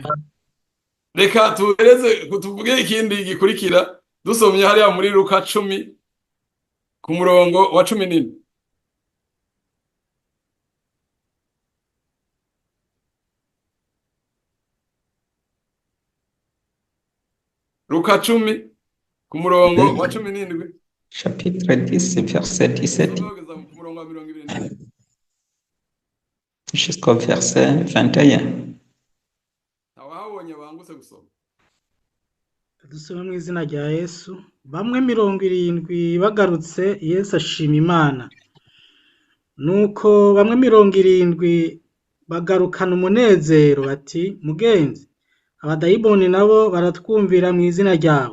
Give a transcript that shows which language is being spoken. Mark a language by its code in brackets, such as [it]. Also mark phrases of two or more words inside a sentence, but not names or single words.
[rn] Reka tuvuge ikindi gikurikira, dusomye hariya muri Luka 10 ku murongo wa 14. Luka 10 ku murongo wa 17. [fr] Chapitre 10, verset 17 [rn] Ku murongo wa 20. [fr] jusqu'au verset 21. [rn] Abahabonye bangutse gusoma. Dusome mu izina rya Yesu. Bamwe 70 bagarutse, Yesu ashima Imana. Nuko bamwe 70 bagarukana umunezero bati, mugenzi, abadayimoni nabo baratwumvira mu izina ryawe.